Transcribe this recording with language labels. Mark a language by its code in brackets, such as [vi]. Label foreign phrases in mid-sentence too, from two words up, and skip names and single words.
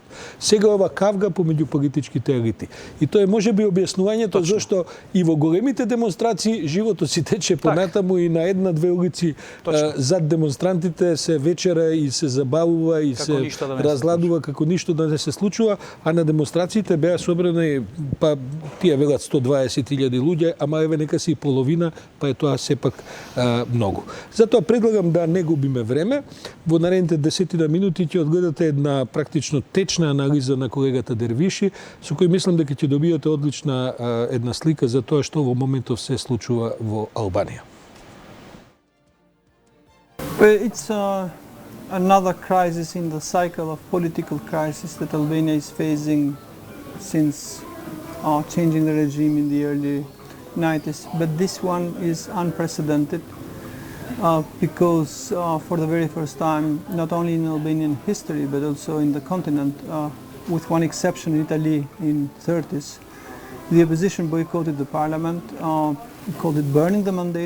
[mk] Сега ова кавга помеѓу политичките елити. И тоа е можеби објаснувањето зашто и во големите демонстрации животот си тече понатаму и на една-две улици зад демонстрантите се вечера и се забавува и се разладува како ништо да не се случува, а на демонстрациите беа собрани, па тие велат 120.000 луѓе, ама еве нека си и половина, па е тоа сепак многу. Затоа предлагам да не губиме време. Во наредните 10 минути ќе одгледате една практично течна анализа на колегата Дервиши, со кој мислам дека ќе добиете одлична една слика за тоа што во моментов се случува во Албанија. [en] It's another crisis in the cycle of political crisis that Albania is facing since changing the regime in the early 90s. But this one is unprecedented because for the very first time, not only in Albanian history, but also in the continent, with one exception, Italy in 30s, the opposition boycotted the parliament, called it burning the mandate.